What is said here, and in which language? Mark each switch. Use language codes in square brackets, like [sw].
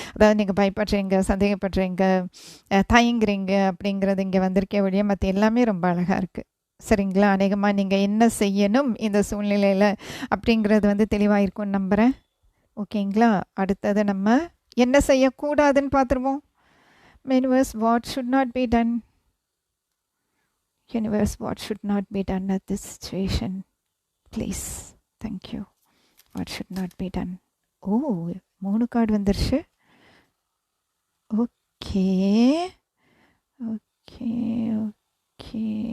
[ta] அதாவது நீங்கள் பயப்படுறீங்க, சந்தேகப்படுறீங்க, தயங்குறீங்க அப்படிங்கிறது இங்கே வந்திருக்கே ஒழிய மற்ற எல்லாமே ரொம்ப அழகாக இருக்குது. சரிங்களா? அநேகமாக நீங்கள் என்ன செய்யணும் இந்த சூழ்நிலையில் அப்படிங்கிறது வந்து தெளிவாக இருக்கும்னு நம்புகிறேன். ஓகேங்களா? அடுத்தது நம்ம என்ன செய்யக்கூடாதுன்னு பார்த்துருவோம். [en] Universe, what should not be done? Universe, what should not be done at this situation? Please. Thank you. What should not be done? [ta] Oh, 3 card வந்துருச்சு. Okay okay okay.